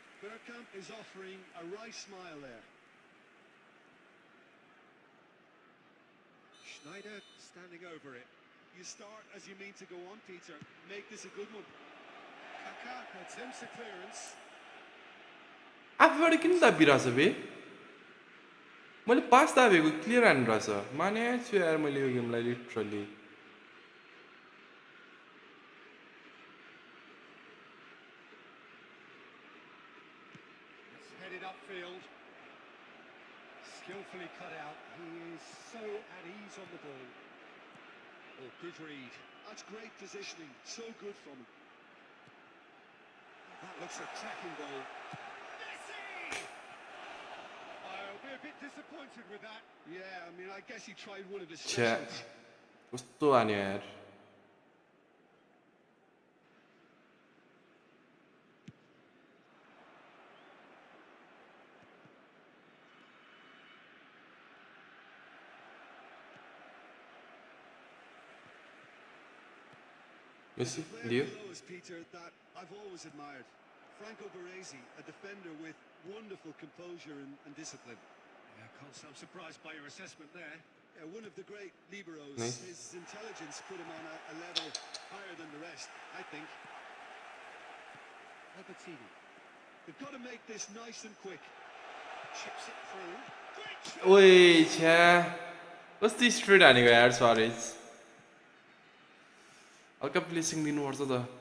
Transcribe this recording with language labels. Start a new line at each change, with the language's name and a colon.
English: Bergkamp is offering a wry smile there. Schneider standing over it. You start as you mean to go on, Peter. Make this a good one. Kaká attempts a clearance.
Nepali: आफूबाट किन दाबिरहेछ बे मैले pass दाबेको clear हानिरहेछ माने छु यार मैले यो गेमलाई literally
English: It's headed upfield. Skillfully cut out. He is so at ease on the ball. Oh, good read. That's great positioning. So good from him. That looks a tracking ball. Messi! I'll be a bit disappointed with that. Yeah, I mean, I guess he tried one of his
Nepali: छ्या
English: specials.
Nepali: कस्तो हान्यो यार Messi,
English: Player below us, Peter, that I've always admired. Franco Baresi, a defender with wonderful composure and discipline. Yeah, can't say I'm surprised by your assessment there. Yeah, one of the great liberos. Nice. His intelligence put him on a level higher than the rest, I think. Albertini. They've got to make this nice and quick. Chips it through. Great shot!
Nepali: ओइ छ्या कस्तो straight हानेको यार Suárez हल्का placing दिनुपर्छ त